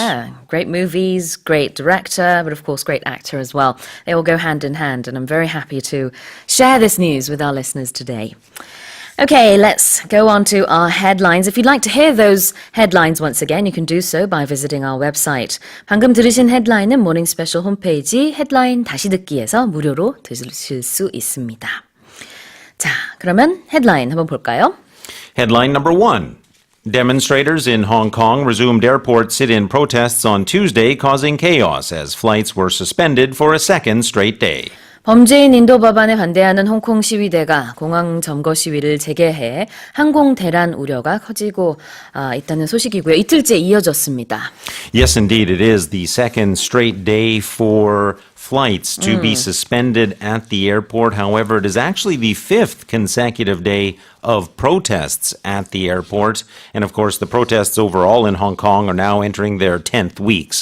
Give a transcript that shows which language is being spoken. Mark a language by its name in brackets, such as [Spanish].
[English] Yeah, great movies, great director, but of course great actor as well. They all go hand in hand, and I'm very happy to share this news with our listeners today. Okay, let's go on to our headlines. If you'd like to hear those headlines once again, you can do so by visiting our website. [Korean] 방금 들으신 헤드라인은 모닝스페셜 홈페이지 헤드라인 다시 듣기에서 무료로 들으실 수 있습니다. 자, 그러면 헤드라인 한번 볼까요? [English] Headline number 1. Demonstrators in Hong Kong resumed airport sit-in protests on Tuesday, causing chaos as flights were suspended for a second straight day. [Korean] 범죄인 인도 법안에 반대하는 홍콩 시위대가 공항점거 시위를 재개해 항공대란 우려가 커지고 있다는 소식이고요. 이틀째 이어졌습니다. [English] Yes, indeed, it is the second straight day for flights to be suspended at the airport. However, it is actually the fifth consecutive day of protests at the airport. And of course, the protests overall in Hong Kong are now entering their 10th week.